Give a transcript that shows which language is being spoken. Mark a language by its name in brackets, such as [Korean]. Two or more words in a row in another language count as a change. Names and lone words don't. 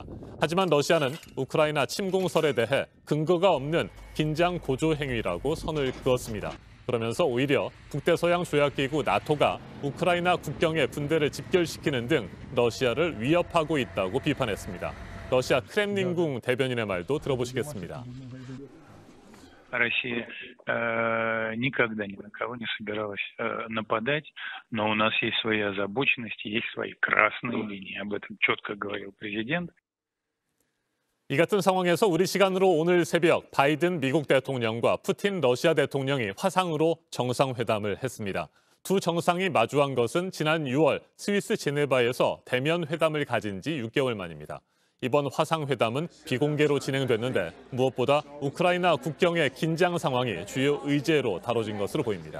[Korean] 하지만 러시아는 우크라이나 침공설에 대해 근거가 없는 긴장 고조 행위라고 선을 그었습니다. 그러면서 오히려 북대서양조약기구 나토가 우크라이나 국경에 군대를 집결시키는 등 러시아를 위협하고 있다고 비판했습니다. 러시아 크렘린궁 대변인의 말도 들어보시겠습니다. [Russian] Россия никогда ни на кого не собиралась нападать, но у нас есть свои озабоченности, есть свои красные линии. Об этом четко говорил президент. [Korean] 이 같은 상황에서 우리 시간으로 오늘 새벽 바이든 미국 대통령과 푸틴 러시아 대통령이 화상으로 정상회담을 했습니다. 두 정상이 마주한 것은 지난 6월 스위스 제네바에서 대면 회담을 가진 지 6개월 만입니다. 이번 화상회담은 비공개로 진행됐는데 무엇보다 우크라이나 국경의 긴장 상황이 주요 의제로 다뤄진 것으로 보입니다.